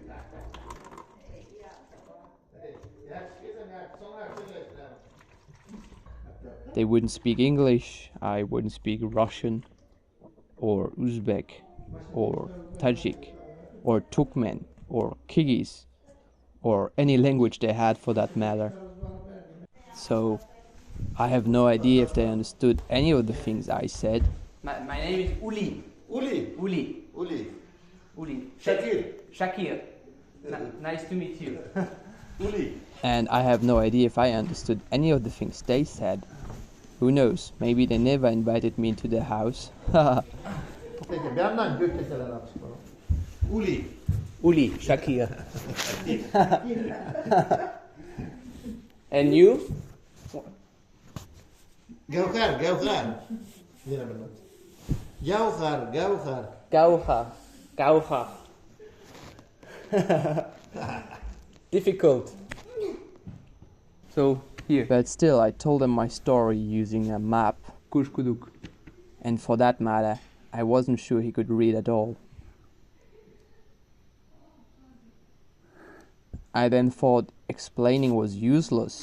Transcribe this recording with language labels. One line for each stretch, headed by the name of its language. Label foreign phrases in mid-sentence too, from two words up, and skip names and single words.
English: They wouldn't speak English, I wouldn't speak Russian, or Uzbek, or Tajik, or Turkmen, or Kyrgyz, or any language they had for that matter. So I have no idea if they understood any of the things I said. My name is Uli. Uli. Uli. Uli. Uli. Shakir. Shakir. Nice to meet you. Uli. And I have no idea if I understood any of the things they said. Who knows, maybe they never invited me into their house. Uli. Uli. Shakir. And you? Gauhar. Gauhar. Gauha. Gauha. Difficult. So, here. But still, I told them my story using a map. Kushkuduk. And for that matter, I wasn't sure he could read at all. I then thought explaining was useless.